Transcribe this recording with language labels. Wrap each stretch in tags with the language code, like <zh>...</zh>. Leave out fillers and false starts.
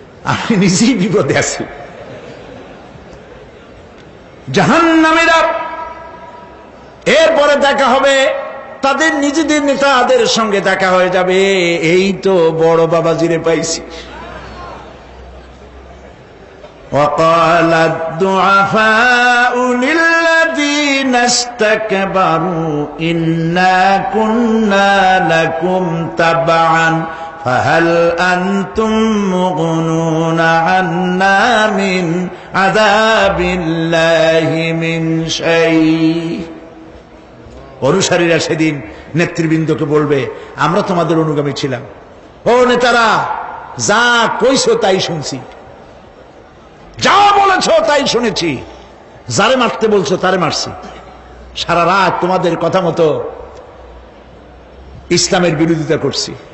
<bn>আমি নিজেই বিপদে আছি। জাহান্নামীরা এরপরে দেখা হবে, তাদের নিজেদের নেতাদের সঙ্গে দেখা হয়ে যাবে, এই তো বড় বাবাজিরে পাইছি।</bn> <ar>وقال الضعفاء للذين استكبروا إنا كنا لكم تبعا فهل أنتم مغنون عنا من عذاب الله من شيء।</ar> <bn>অনুসারীরা সেদিন নেতৃবৃন্দকে বলবে, আমরা তোমাদের অনুগামী ছিলাম, ও নেতারা যা কইছো তাই শুনছি, যা বলেছ তাই শুনেছি, যারে মারতে বলছো তারে মারছি, সারা রাত তোমাদের কথা মতো ইসলামের বিরোধিতা করছি।</bn>